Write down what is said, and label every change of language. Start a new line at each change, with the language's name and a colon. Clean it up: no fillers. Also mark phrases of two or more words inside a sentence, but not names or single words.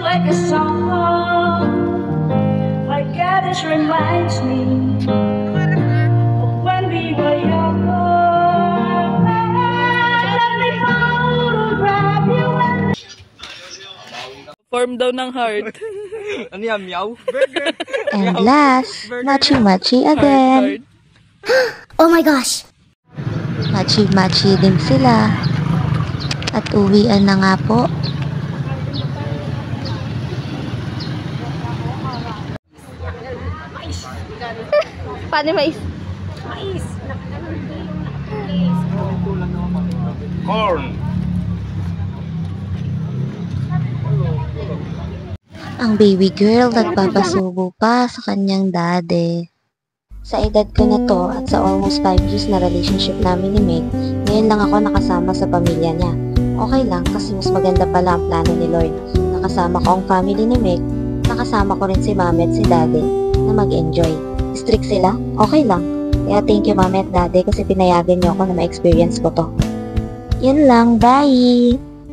English: a song. My God, this reminds me of when we were younger. Let me photograph you and
Filipino: Form daw ng heart. Ano yan, meow? Burger.
English: And last, machi-machi again. Oh my gosh!
Filipino: Machi-machi din sila. At uwian na nga po. Paano yung mais? Corn. Ang
English: baby girl
Filipino: nagpapasubo pa sa kanyang daddy. Sa edad ko na to at sa
English: almost 5 years
Filipino: na relationship namin ni Meg, ngayon lang ako nakasama sa pamilya niya. Okay lang kasi mas maganda pala ang plano ni Lord. Nakasama ko ang family ni Meg, nakasama ko rin si mami at si daddy na mag-enjoy. Strict sila? Okay lang. Kaya
English: thank you
Filipino: mami at daddy kasi pinayagan niyo ako na ma-experience ko to. Yun lang, bye!